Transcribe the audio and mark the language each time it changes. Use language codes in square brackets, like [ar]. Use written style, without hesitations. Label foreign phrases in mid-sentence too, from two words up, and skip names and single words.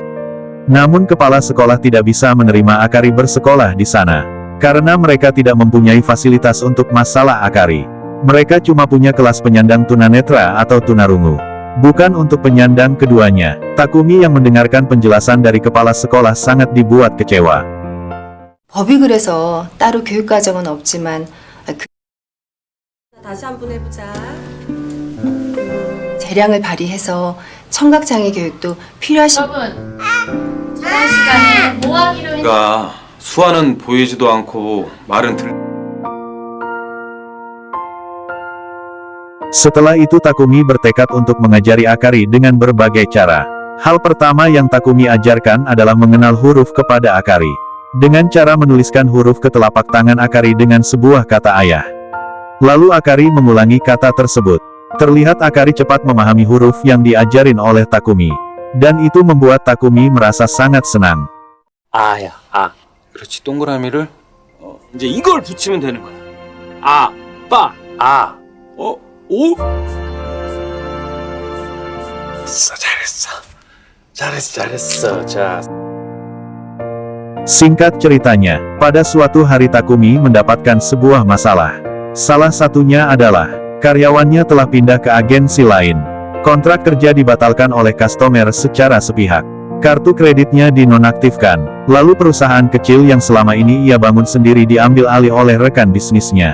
[id] Namun kepala sekolah tidak bisa menerima Akari bersekolah di sana, karena mereka tidak mempunyai fasilitas untuk masalah Akari. Mereka cuma punya kelas penyandang tunanetra atau tunarungu, bukan untuk penyandang keduanya. Takumi yang mendengarkan penjelasan dari kepala sekolah sangat dibuat kecewa. [ko] 법이 그래서 따로 교육과정은 없지만 다시 한번 해보자. 재량을 발휘해서 청각장애 교육도 필요하신 여러분, 저번 시간에 뭐 하기로 했... 그러니까 수아는 보이지도 않고 말은 [id] Setelah itu Takumi bertekad untuk mengajari Akari dengan berbagai cara. Hal pertama yang Takumi ajarkan adalah mengenal huruf kepada Akari, dengan cara menuliskan huruf ke telapak tangan Akari dengan sebuah kata ayah. Lalu Akari mengulangi kata tersebut. Terlihat Akari cepat memahami huruf yang diajarin oleh Takumi, dan itu membuat Takumi merasa sangat senang. [ko] 아야, 아. 그렇지, 동그라미를 이제 이걸 붙이면 되는 거야. 아, 빠, 아. 오? 잘했어. 자. [id] Singkat ceritanya, pada suatu hari Takumi mendapatkan sebuah masalah. Salah satunya adalah, karyawannya telah pindah ke agensi lain. Kontrak kerja dibatalkan oleh customer secara sepihak. Kartu kreditnya dinonaktifkan. Lalu perusahaan kecil yang selama ini ia bangun sendiri diambil alih oleh rekan bisnisnya.